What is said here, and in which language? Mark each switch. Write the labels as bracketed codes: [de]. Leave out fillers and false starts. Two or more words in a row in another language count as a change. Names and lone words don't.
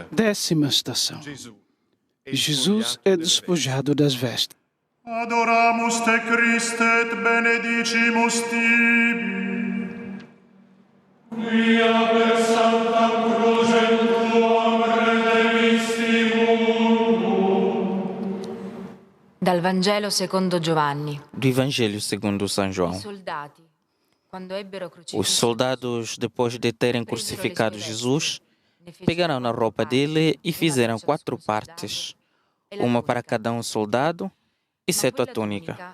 [pt] 10ª estação. Jesus é despojado das vestes. [la] Adoramus te Christe et benedicimus tibi. Quia per sanctam crucem tuam redemissimus. [it] Dal Vangelo secondo Giovanni. [pt] Do Evangelho segundo São João. Os soldados, depois de terem crucificado Jesus, pegaram na roupa dele e fizeram 4 partes, uma para cada um soldado, exceto a túnica.